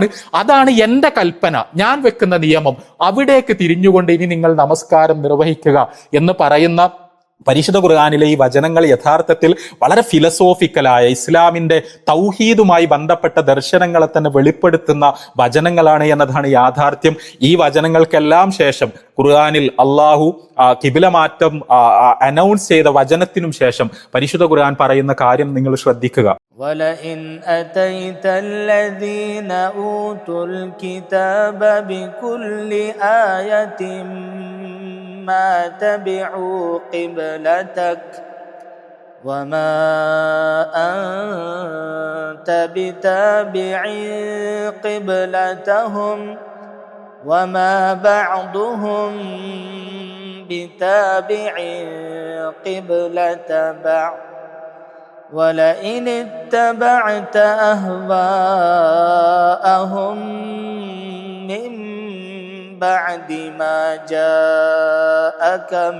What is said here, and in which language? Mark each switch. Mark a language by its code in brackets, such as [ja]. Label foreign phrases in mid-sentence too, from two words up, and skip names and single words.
[ml] അതാണ് എന്റെ കൽപ്പന, ഞാൻ വെക്കുന്ന നിയമം. അവിടേക്ക് തിരിഞ്ഞുകൊണ്ട് ഇനി നിങ്ങൾ നമസ്കാരം നിർവഹിക്കുക എന്ന് പറയുന്ന പരിശുദ്ധ ഖുർആനിലെ ഈ വചനങ്ങൾ യഥാർത്ഥത്തിൽ വളരെ ഫിലസോഫിക്കലായ ഇസ്ലാമിന്റെ തൗഹീദുമായി ബന്ധപ്പെട്ട ദർശനങ്ങളെ തന്നെ വെളിപ്പെടുത്തുന്ന വചനങ്ങളാണ് എന്നതാണ് യാഥാർത്ഥ്യം. ഈ വചനങ്ങൾക്കെല്ലാം ശേഷം ഖുർആനിൽ അള്ളാഹു കിബില മാറ്റം അനൗൺസ് ചെയ്ത വചനത്തിനും ശേഷം പരിശുദ്ധ ഖുർആൻ പറയുന്ന കാര്യം നിങ്ങൾ ശ്രദ്ധിക്കുക. [ar] وَلَئِنْ أَتَيْتَ الَّذِينَ أُوتُوا الْكِتَابَ بِكُلِّ آيَةٍ مَا تَبِعُوا قِبْلَتَكَ وَمَا أَنْتَ بِتَابِعٍ قِبْلَتَهُمْ وَمَا بَعْضُهُمْ بِتَابِعٍ قِبْلَةَ بَعْضٍ وَلَئِنِ اتَّبَعْتَ أَهْوَاءَهُمْ مِنْ بَعْدِ مَا جَاءَكَ